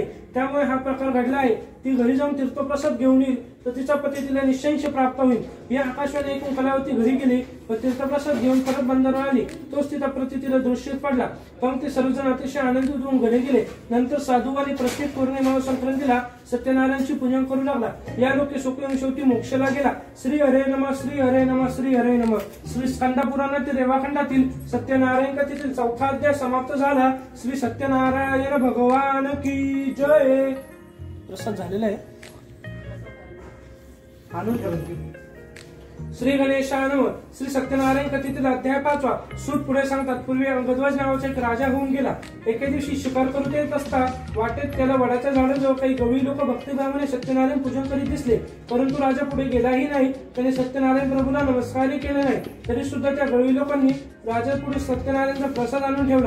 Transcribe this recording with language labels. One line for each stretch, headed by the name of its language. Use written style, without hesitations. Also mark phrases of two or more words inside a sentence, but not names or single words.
Marathi: त्यामुळे हा प्रकार घडला आहे. ती घरी जाऊन तीर्थप्रसाद घेऊन येईल तर तिचा पती तिला निश्चयश प्राप्त होईल. ही आकाशवाणी ऐकून कलावती घरी गेली व तीर्थप्रसाद घेऊन परत बंदरावर आली. तोच तिचा प्रती तिला दृष्टीत पडला. पण ते सर्वजण अतिशय आनंदित होऊन घरी गेले. नंतर साधुवानी प्रत्येक पौर्णिमा व संक्रांतीला सत्यनारायणची पूजन करू लागला. या लोके सुखी शेवटी मोक्षला गेला.
Sanskrit: श्री हरे नमः, श्री हरे नमः, श्री हरे नमः.
Marathi: श्री स्कंद पुराणातील रेवाखंडातील सत्यनारायण कथेतील 4था अध्याय समाप्त झाला.
Hindi: श्री सत्यनारायण भगवान की जय.
Marathi: प्रसाद झालेला आहे, आणून ठेवतो.
Sanskrit: श्री गणेशाय नमः.
Marathi: श्री सत्यनारायण कथेतील अध्याय 5. सूत पुढे सांगतात, पूर्वी अंगध्वज नावाचा एक राजा होऊन गेला. एके दिवशी शिकार करू येत असता वाटेत त्याला वडाच्या झाडाजवळ काही गवळी लोक भक्तिभावाने सत्यनारायण पूजन करीत दिसले. परंतु राजा पुढे गेलाही नाही. त्याने सत्यनारायण प्रभूला नमस्कारही केले नाही. तरी सुद्धा त्या गवळी लोकांनी राजा पुढे सत्यनारायणचा प्रसाद आणून ठेवला.